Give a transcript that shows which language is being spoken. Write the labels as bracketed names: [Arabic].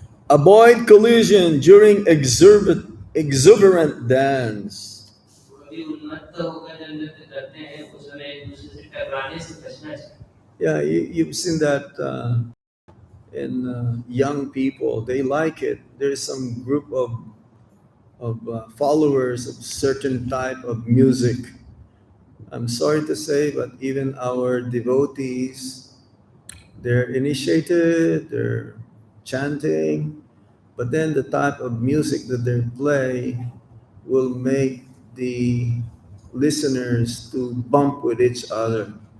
[English] Avoid collision during exuberant dance. [Hindi] अभी उन्मत्त होकर जब नृत्य करते हैं उस समय एक दूसरे से टकराने से बचना चाहिए। [English] Yeah, you've seen that in young people. They like it. There's some group of followers of certain type of music. I'm sorry to say, but even our devotees, they're initiated, they're chanting, but then the type of music that they play will make the listeners to bump with each other.